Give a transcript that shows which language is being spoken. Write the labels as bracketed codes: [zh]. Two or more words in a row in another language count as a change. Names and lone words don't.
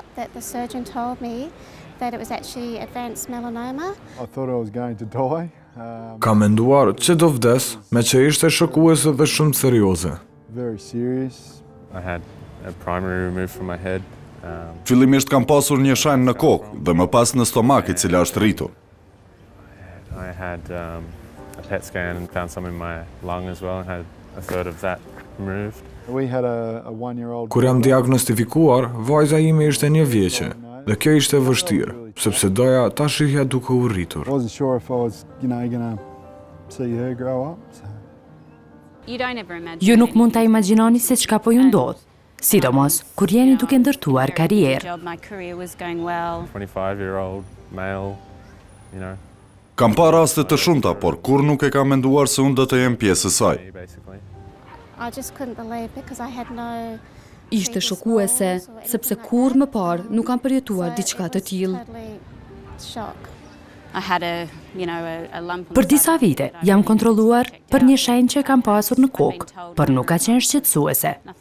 [sq] Kam menduar që do vdes, me që ishte shokuese dhe shumë serioze. Fillimisht kam pasur një shanjë në kokë dhe më pas në stomak i cila është rritur. [en] A PET scan and found some in my lung as well and had a third of that removed. [sq] Kur jam diagnostifikuar, vajza ime ishte 1 vjeçe dhe kjo ishte vështirë, sepse doja ta shihja duke u rritur. Ju nuk mund ta imagjinoni se çka po ju ndodh, sidomos kur jeni duke ndërtuar karrierë. [en] 25-year-old male, you know. [sq] Kam pa raste të shumta, por kur nuk e kam menduar se unë do të jem pjesë e saj. Ishte shokuese, sepse kur më parë nuk kam përjetuar diçka të tillë. Për disa vite jam kontrolluar për një shenjë që kam pasur në kokë, por nuk ka qenë shqetësuese.